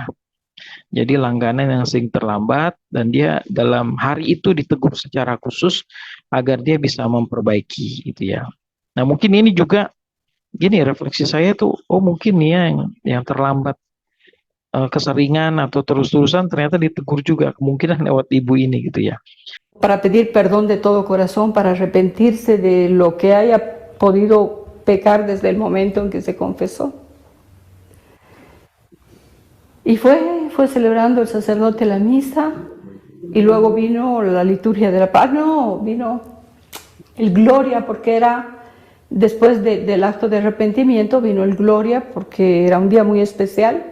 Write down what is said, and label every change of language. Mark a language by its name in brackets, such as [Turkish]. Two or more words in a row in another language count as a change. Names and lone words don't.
[Indonesian] Jadi langganan yang sering terlambat dan dia dalam hari itu ditegur secara khusus agar dia bisa memperbaiki gitu ya. Nah, mungkin ini juga gini refleksi saya tuh, oh mungkin nih ya yang terlambat keseringan atau terus-terusan ternyata ditegur juga kemungkinan lewat ibu ini gitu ya. [Spanish] Para pedir perdón de todo corazón, para arrepentirse de lo que haya podido pecar desde el momento en que se confesó. Y fue celebrando el sacerdote la misa y luego vino la liturgia de la paz, no, vino el Gloria porque era, después del acto de arrepentimiento vino el Gloria porque era un día muy especial.